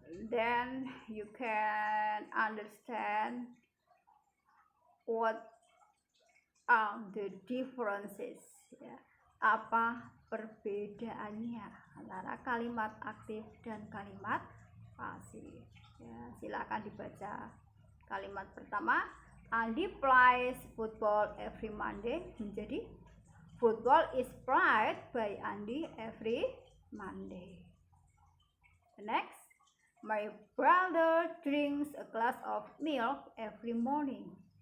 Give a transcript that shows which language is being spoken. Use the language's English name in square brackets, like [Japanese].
[English] Then you can understand what are the differences ya. [Indonesian] Apa perbedaannya antara kalimat aktif dan kalimat pasif ya. Silakan dibaca. Kalimat pertama, [English] Andi plays football every Monday, [Indonesian] menjadi [English] football is played by Andi every Monday. The next, my brother drinks a glass of milk every morning.